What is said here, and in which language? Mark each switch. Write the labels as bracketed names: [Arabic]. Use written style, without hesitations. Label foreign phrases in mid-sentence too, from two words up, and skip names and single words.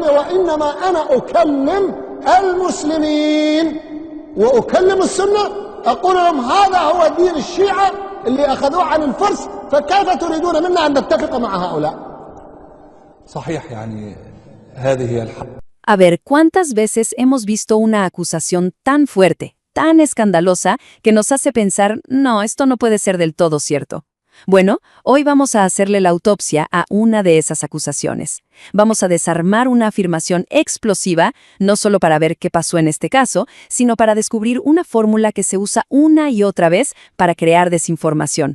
[Arabic] وإنما أنا أكلم المسلمين وأكلم السنة، أقول لهم هذا هو دين الشيعة اللي أخذوه عن الفرس، فكيف تريدون منا أن نتفق مع هؤلاء؟ صحيح، يعني هذه هي الحق. [Spanish] A ver, ¿cuántas veces hemos visto una acusación tan fuerte, tan escandalosa, que nos hace pensar, no, esto no puede ser del todo cierto? Bueno, hoy vamos a hacerle la autopsia a una de esas acusaciones. Vamos a desarmar una afirmación explosiva, no solo para ver qué pasó en este caso, sino para descubrir una fórmula que se usa una y otra vez para crear desinformación.